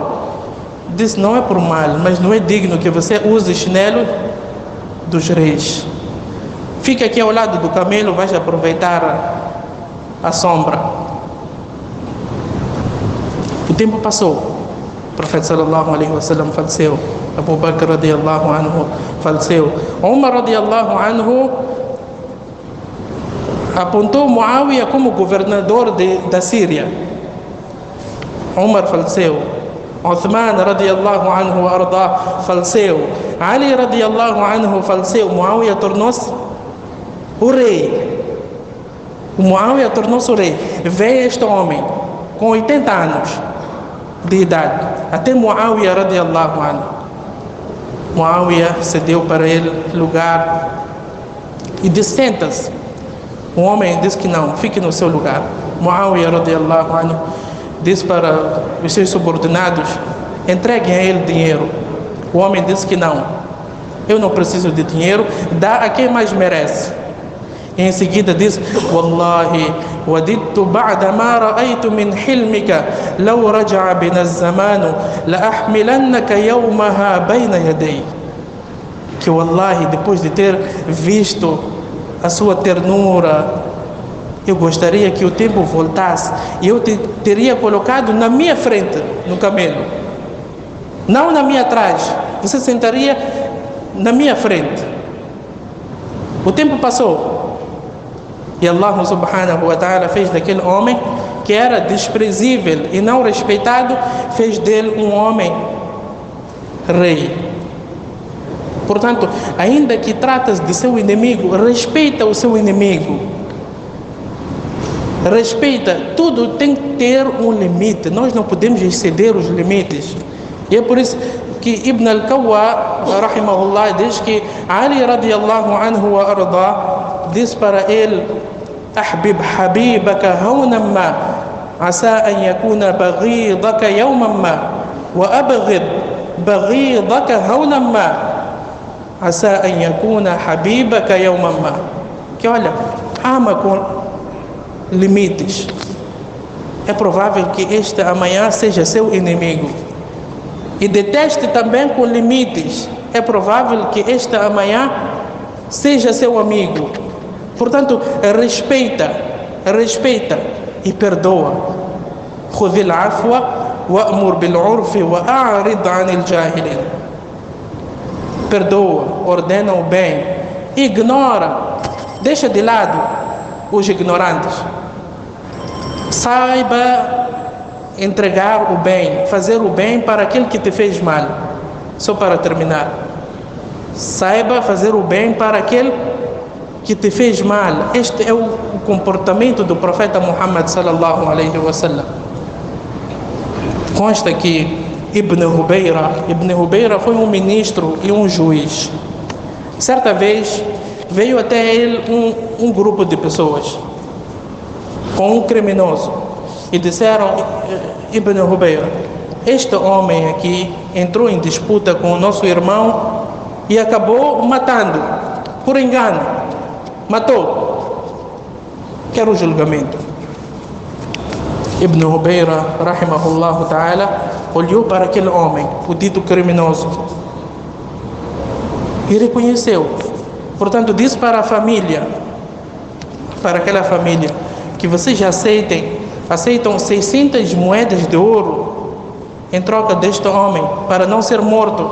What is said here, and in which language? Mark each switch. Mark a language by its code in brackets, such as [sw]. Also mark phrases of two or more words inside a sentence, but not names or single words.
[pt] Disse: não é por mal, mas não é digno que você use chinelo dos reis. Fica aqui ao lado do camelo, vai aproveitar a sombra. O tempo passou. O profeta [ar] صلى الله عليه وسلم [pt] faleceu. Abu Bakr [ar] رضي الله عنه [pt] faleceu. Umar [ar] رضي الله عنه [pt] apontou Muawiyah como governador da Síria. Umar faleceu. Uthman [ar] رضي الله عنه أرضاه [pt] faleceu. Ali [ar] رضي الله عنه [pt] faleceu. Muawiyah tornou-se o rei. O Muawiyah tornou-se o rei. Veio este homem com 80 anos de idade até Muawiyah [ar] رضي الله عنه. [pt] Muawiyah cedeu para ele lugar e disse: senta-se. O homem disse que não, fique no seu lugar. Muawiyah [ar] رضي الله عنه [pt] disse para os seus subordinados: entreguem a ele dinheiro. O homem disse que não, eu não preciso de dinheiro, dá a quem mais merece. E em seguida disse: [ar] والله، وددت بعد ما رأيت من حلمك لو رجع بنا الزمان لأحملنك يومها بين يدي. [pt] Que wallahi, depois de ter visto a sua ternura, eu gostaria que o tempo voltasse e eu te teria colocado na minha frente no camelo, não na minha trás. Você sentaria na minha frente. O tempo passou e Allah [ar] سبحانه وتعالى [pt] fez daquele homem que era desprezível e não respeitado, fez dele um homem rei. Portanto, ainda que tratas de seu inimigo, respeita o seu inimigo. Respeita, tudo tem que ter um limite. Nós não podemos exceder os limites. E é por isso que Ibn al-Kawwa, rahimahullah, diz que Ali [ar] رضي الله عنه وأرضاه, [pt] diz para ele: [ar] أحبب حبيبك هونا ما، عسى أن يكون بغيضك يوما ما، وأبغض بغيضك هونا ما، عسى أن يكون حبيبك يوما ما. [pt] Que olha, ama com limites. É provável que este amanhã seja seu inimigo. E deteste também com limites. É provável que este amanhã seja seu amigo. Portanto, respeita e perdoa. [ar] خذ العفو وأمر بالعرف وأعرض عن الجاهلين. [pt] Perdoa, ordena o bem, ignora, deixa de lado os ignorantes. Saiba entregar o bem, fazer o bem para aquele que te fez mal. Só para terminar, saiba fazer o bem para aquele que te fez mal. Este é o comportamento do profeta Muhammad [ar] صلى الله عليه وسلم. [pt] Consta que Ibn Hubayra foi um ministro e um juiz. Certa vez veio até ele um grupo de pessoas com um criminoso e disseram: Ibn Hubayra, este homem aqui entrou em disputa com o nosso irmão e acabou matando, por engano, matou. Quero o julgamento. Ibn Hubayra, [ar] رحمه الله تعالى, [pt] olhou para aquele homem, o dito criminoso, e reconheceu. Portanto, disse para a família, para aquela família, que vocês aceitam 600 moedas de ouro em troca deste homem, para não ser morto.